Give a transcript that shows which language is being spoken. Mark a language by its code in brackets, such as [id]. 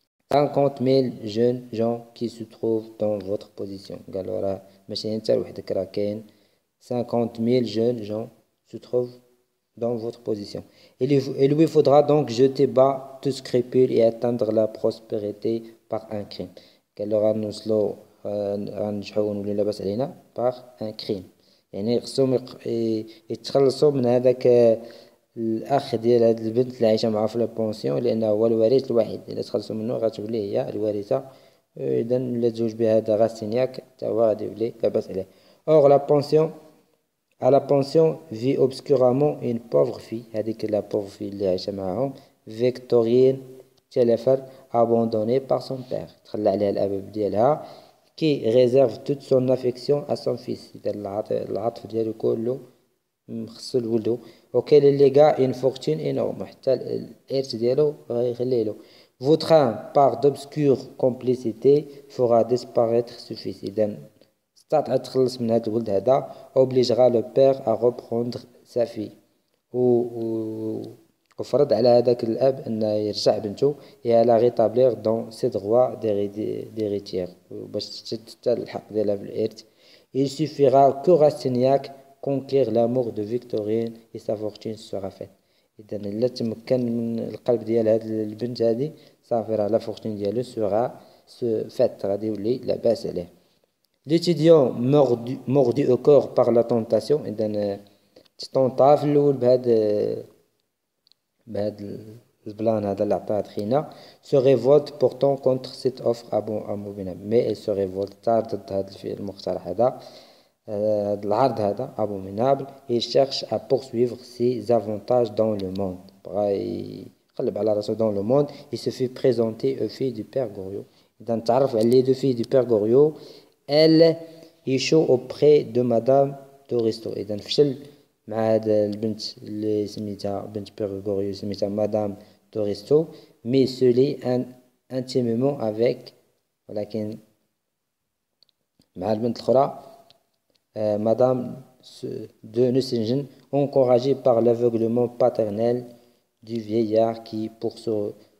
[fr] 50,000 jeunes gens qui se trouvent dans votre position. [ar] قالوا راه ماشي انت وحدك راه كاين [fr] 50,000 jeunes gens se trouvent dans votre position. Il lui faudra donc jeter bas tout scrupule et atteindre la prospérité par un crime. [ar] قالوا غنوصلوا غننجحوا ونولي لاباس علينا [fr] par un crime. [ar] يعني خصهم يتخلصوا من هذاك الاخ ديال هاد البنت اللي عايشه معاه في لابونسيون لانه هو الوارث الوحيد الا تخلصوا منه غتولي هي الوارثه اذا لا تزوج بها هذا غاستينياك حتى هو غادي يولي لاباس عليه. اور لا بونسيون [fr] à la pension vit obscurément une pauvre fille هذيك لا pauvre fille [ar] اللي عايشه معاهم [fr] Victorine Telfer abandonnée par son père [ar] تخلى عليها الاب ديالها [fr] qui réserve toute son affection à son fils [ar] اذا العطف ديالو كله مخصو لولدو [fr] auquel il légua une fortune énorme [ar] حتى الإرث ديالو غيخليه له. [fr] Vautrin par d'obscure complicité fera disparaître ce fils. [ar] إذا استطاع تخلص من هذا الولد هذا [fr] obligera le père à reprendre sa fille [ar] وفرض على هذاك الأب أنه يرجع بنته [fr] et à la rétablir dans ses droits d'héritière [ar] باش تشد حتى الحق ديالها في الإرث. [fr] Il suffira que Rastignac conquérir l'amour de Victorine et sa fortune sera faite. [ar] إذا إلا تمكن من القلب ديال هاد البنت هادي صافي راه لا فورتون ديالو [fr] sera faite [ar] غادي يولي لاباس عليه. [fr] L'étudiant mordu au corps par la tentation [ar] إذا تطونطا في الأول بهاد البلان هذا اللي عطاه خينا [fr] se révolte pourtant contre cette offre abominable mais elle se révolte [ar] ضد هاد المقترح هذا العرض هذا [fr] abominable et cherche à poursuivre ses avantages dans le monde. [ar] بغا يقلب على راسو [fr] dans le monde. Il se fait présenter aux filles du père Goriot. [ar] إذا تعرف على [fr] les deux filles du père Goriot. Elle échoue auprès de madame d'Oristo. [ar] إذا فشل مع هاد البنت اللي سميتها بنت بير غوريو سميتها مدام دوريستو [fr] mais se lie intimement avec [ar] ولكن مع البنت الأخرى Madame de Nucingen, [fr] encouragée par l'aveuglement paternel du vieillard qui, pour se